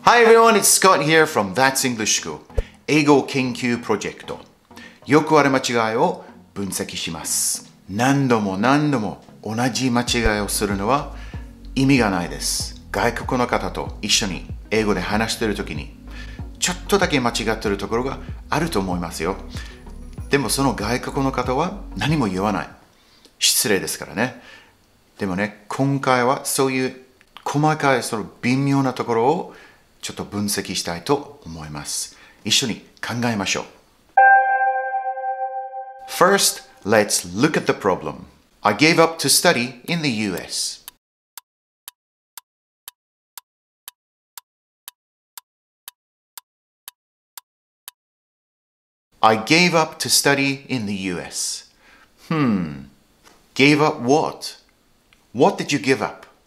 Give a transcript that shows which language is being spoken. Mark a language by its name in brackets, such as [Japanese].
[English] Hi everyone, it's Scott here from That's English School 英語研究プロジェクト。 [Japanese] よくある間違いを分析します。何度も同じ間違いをするのは意味がないです。外国の方と一緒に英語で話しているときにちょっとだけ間違っているところがあると思いますよ。でもその外国の方は何も言わない。失礼ですからね。でもね、今回はそういう細かいその微妙なところをちょっと分析したいと思います。一緒に考えましょう。 [English] First, let's look at the problem. I gave up to study in the US. I gave up to study in the US. Gave up what? What did you give up?